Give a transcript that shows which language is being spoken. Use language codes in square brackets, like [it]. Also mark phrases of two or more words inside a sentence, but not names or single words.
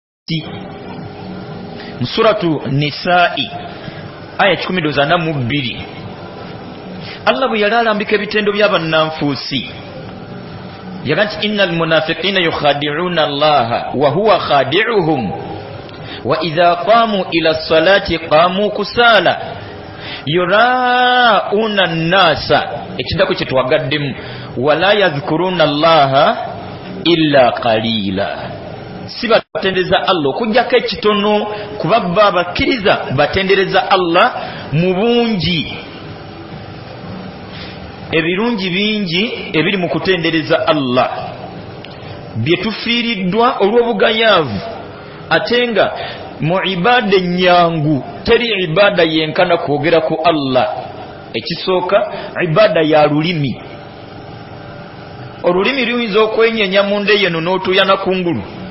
[lg] nfuusi suratu Nisa'i aya 12 Allah bwe yali alambika ebitendo by'abannanfuusi yaga nti [ar] إن المنافقين يخادعون الله وهو خادعهم وإذا قاموا إلى الصلاة قاموا كسالى يراءون الناس [lg] ekidako kye twagaddemu [ar] ولا يذكرون الله إلا قليلا [lg] si batendereza Allah okujjako ekitono kubabba abakkiriza batendereza Allah mu bungi ebirungi bingi ebiri mu kutendereza Allah byetufiiriddwa olw'obugayaavu atenga mu ibada nyangu teri ibada yenkana kwogera ku Allah ekisooka ibada ya lulimi olulimi luyinza okwenyenya mu nde yeno n'otuuyana kungulu